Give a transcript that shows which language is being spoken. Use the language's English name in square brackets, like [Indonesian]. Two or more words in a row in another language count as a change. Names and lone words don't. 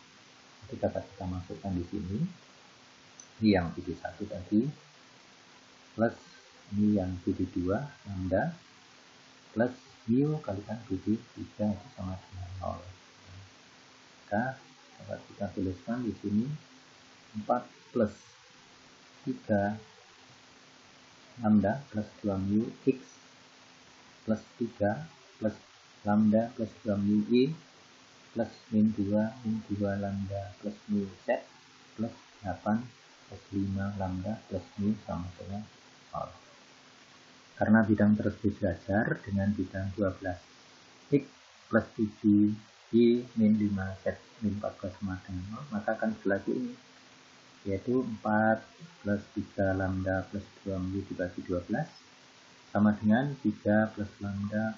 [Indonesian] Jadi dapat kita masukkan di sini. Ini yang bidik 1 tadi plus ini yang bidik 2 lambda plus mu kalikan bidik 3 itu sama dengan 0. Maka dapat kita tuliskan di sini 4 plus 3 lambda plus 2 mu x plus 3 plus lambda plus 2 mu y plus min 2 lambda plus mu z plus 8 plus 5 lambda plus mu sama dengan 0. Karena bidang tersebut sejajar dengan bidang 12x plus 7y min 5z min 14 sama dengan 0, maka akan berlaku ini, yaitu 4 plus 3 lambda plus 2 mu dibagi 12 sama dengan 3 plus lambda